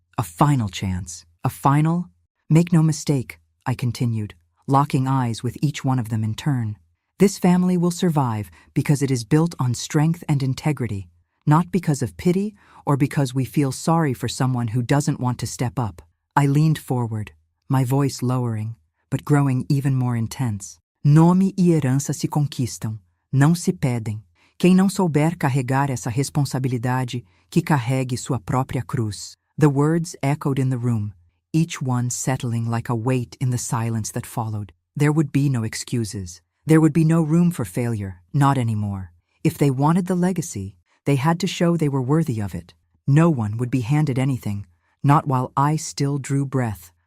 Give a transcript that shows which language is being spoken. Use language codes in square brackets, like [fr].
[en] A final chance. A final... "Make no mistake," I continued, locking eyes with each one of them in turn. "This family will survive because it is built on strength and integrity, not because of pity or because we feel sorry for someone who doesn't want to step up." I leaned forward, my voice lowering, but growing even more intense. [pt] "Nome e herança se conquistam, não se pedem. Quem não souber carregar essa responsabilidade, que carregue sua própria cruz." [en] The words echoed in the room, each one settling like a weight in the silence that followed. There would be no excuses. There would be no room for failure, not anymore. If they wanted the legacy, they had to show they were worthy of it. No one would be handed anything, not while I still drew breath.